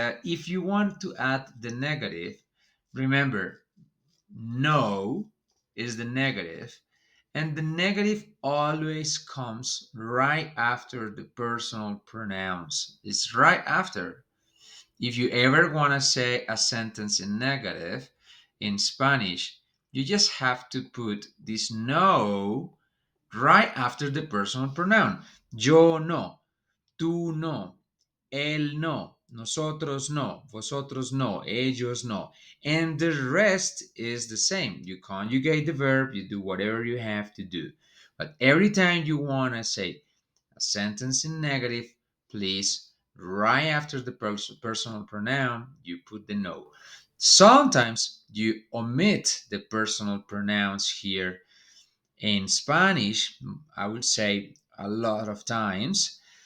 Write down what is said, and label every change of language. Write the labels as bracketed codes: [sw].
[en] If you want to add the negative, remember, no is the negative, and the negative always comes right after the personal pronouns. It's right after. If you ever want to say a sentence in negative in Spanish, you just have to put this no right after the personal pronoun. [es] Yo no, tú no, él no, nosotros no, vosotros no, ellos no. [en] And the rest is the same. You conjugate the verb, you do whatever you have to do. But every time you want to say a sentence in negative, please, right after the personal pronoun, you put the no. Sometimes you omit the personal pronouns here in Spanish, I would say a lot of times.